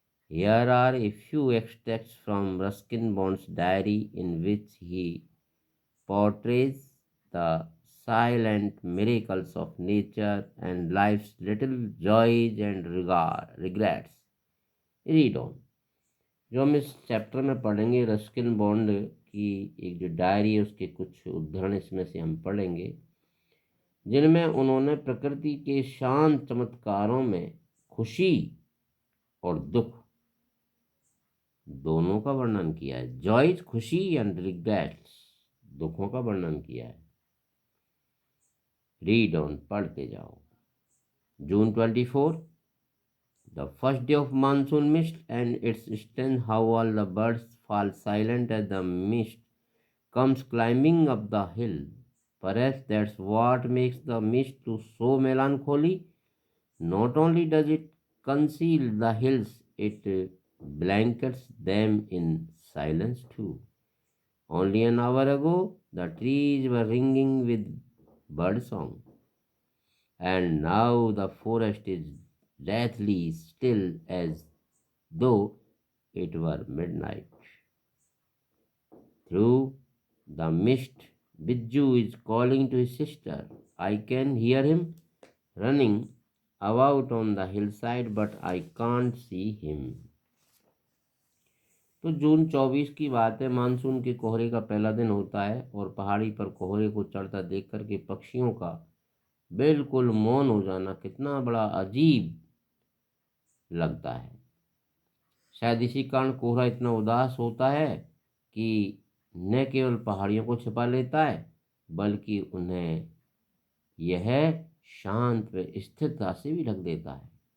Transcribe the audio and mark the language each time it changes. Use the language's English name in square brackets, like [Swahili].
[English] Here are a few extracts from Ruskin Bond's diary in which he portrays the silent miracles of nature and life's little joys and regrets. Read on. [Hindi] जो हम इस chapter में पढ़ेंगे Ruskin bond की एक जो diary है उसके कुछ उद्धरण इसमें से हम पढ़ेंगे, जिनमें उन्होंने प्रकृति के शांत चमत्कारों में खुशी और दुख दोनों का वर्णन किया है। जॉयज खुशी एंड रिग्रेट्स दुखों का वर्णन किया है। [English] read on, [Hindi] पढ़ते जाओ। [English] June 24, the first day of monsoon mist and its strength, how all the birds fall silent as the mist comes climbing up the hill. Perhaps that's what makes the mist to so melancholy. Not only does it conceal the hills, it blankets them in silence too. Only an hour ago, the trees were ringing with bird song, and now the forest is deathly still as though it were midnight. Through the mist, Bijju is calling to his sister. I can hear him running about on the hillside, but I can't see him. [Hindi] तो जून 24 की बात है। Monsoon के कोहरे का पहला दिन होता है और पहाड़ी पर कोहरे को चढ़ता देख कर के पक्षियों का बिल्कुल मौन हो जाना कितना बड़ा अजीब लगता है। शायद इसी कारण कोहरा इतना उदास होता है कि न केवल पहाड़ियों को छिपा लेता है बल्कि उन्हें यह शांत व स्थिरता से भी ढक देता है।